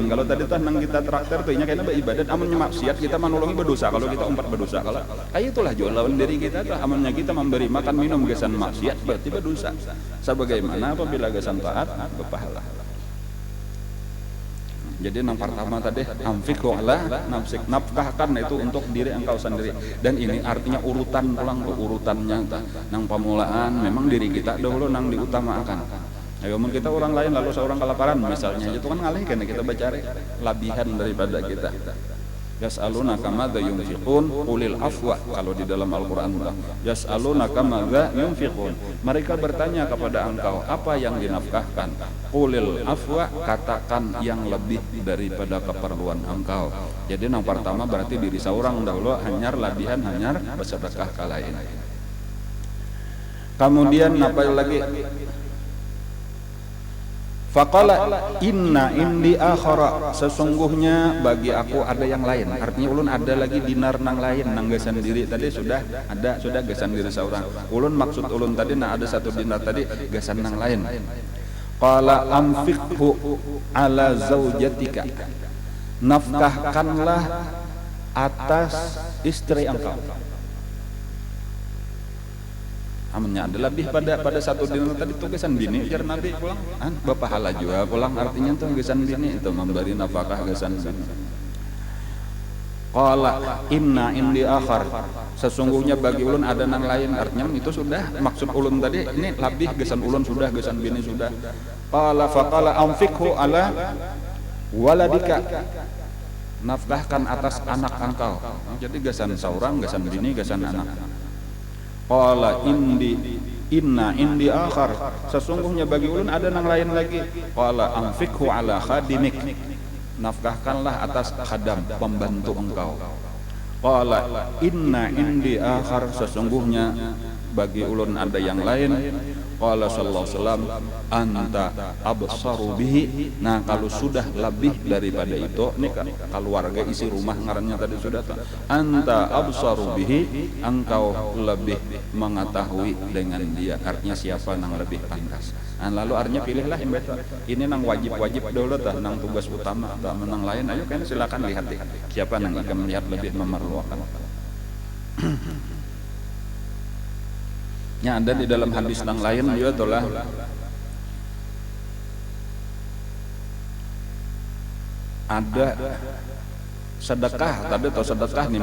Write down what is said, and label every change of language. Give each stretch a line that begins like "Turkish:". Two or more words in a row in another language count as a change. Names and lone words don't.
Banjar: Kalau tadi tuh nang kita traktir tuh, kayaknya beribadat, amunnya maksiat kita menolongi berdosa. Kalau kita umpat berdosa, kalau kayak itulah jual lawan diri kita tuh, amunnya kita memberi makan minum gasan maksiat berarti berdosa. Sebagaimana apabila gasan taat berpahala.
Indonesian: Jadi yang pertama tadi
Arabic: أنفقه على نفسك,
Indonesian: nafkahkan itu untuk diri engkau sendiri.
Banjar: Dan ini artinya urutan pulang ke urutannya nang pamulaan memang diri kita dahulu nang diutamakan. Ayo mungkin kita orang lain lalu seorang kelaparan misalnya, itu kan ngalih karena kita bacari labihan daripada kita.
Arabic: يسألونك ماذا ينفقون قل العفو,
Indonesian: kalau di dalam Al-Qur'an
Arabic: يسألونك ماذا ينفقون,
Indonesian: mereka bertanya kepada engkau apa yang dinafkahkan,
Arabic: قل العفو,
Indonesian: katakan yang lebih daripada keperluan engkau.
Banjar: Jadi yang pertama berarti diri seorang dahulu hanyar labihan, hanyar bersedekah ka lain.
Indonesian: Kemudian apa lagi?
Arabic: فقال إن عندي آخر,
Indonesian: sesungguhnya bagi aku ada yang lain.
Banjar: Artinya ulun ada lagi dinar nang lain, nang gasan diri tadi sudah gasan diri seorang. Ulun maksud ulun tadi nah ada 1 dinar tadi gasan nang lain.
Arabic: قال أنفقه على زوجتك,
Indonesian: nafkahkanlah atas istri engkau.
Banjar: Amunnya ada lebih pada 1 dinar tadi tugasan bini, ujar Nabi pulang bapahala juga pulang, artinya tuh gasan bini itu memberi nafkah gasan bini.
Arabic: قال إن عندي آخر,
Banjar: sesungguhnya bagi ulun ada nang lain, artinya itu sudah maksud ulun tadi ini lebih gasan ulun sudah, gasan bini sudah.
Arabic: قال فقال أنفقه على ولدك,
Indonesian: nafkahkan atas anak engkau.
Banjar: Jadi gasan seorang, gasan bini, gasan anak.
Arabic: قال إن عندي آخر,
Banjar: sesungguhnya bagi ulun ada nang lain lagi.
Arabic: قال أنفقه على خادمك,
Indonesian: nafkahkanlah atas khadam, pembantu engkau.
Arabic: قال إن عندي آخر,
Indonesian: sesungguhnya bagi ulun ada yang lain.
Arabic: قال صلى الله عليه وسلم أنت أبصر به.
Banjar: Nah kalau sudah lebih daripada itu, ini keluarga isi rumah ngarannya tadi sudah tuh.
Arabic: أنت أبصر به,
Indonesian: engkau lebih mengetahui dengan dia. Artinya siapa yang lebih pantas. Nah, lalu artinya pilihlah yang betul.
Banjar: Ini nang wajib-wajib dulu tah, nang tugas utama atau menang lain.
Indonesian: Ayo kan silakan lihat deh. Siapa yang akan melihat lebih memerlukan. Ya, ada di dalam hadis yang lain juga itulah ada sedekah tadi, atau sedekah nih